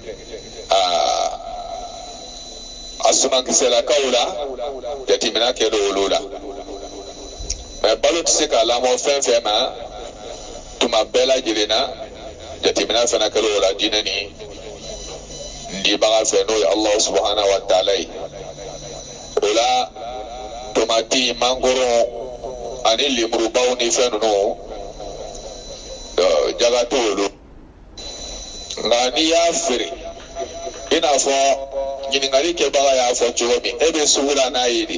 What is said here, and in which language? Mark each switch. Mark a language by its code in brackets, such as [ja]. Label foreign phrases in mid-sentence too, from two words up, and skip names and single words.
[bm] a sumankisɛlakaw la jateminɛ kɛ olu la mɛ balo tɛ se ka lamɔ fɛn fɛn ma tuma bɛɛ lajɛlen na jateminɛ fana kɛ o la diinɛ ni ndibaga fɛ n'o ye [ar] الله سبحانه وتعالى [bm] ye o la tomati mangoro ani lemurubaw ni fɛn ninnu jaga t'olu nka n'i y'a feere i n'a fɔ ɲininkali kɛbaga y'a fɔ cogo min e bɛ sugu la n'a ye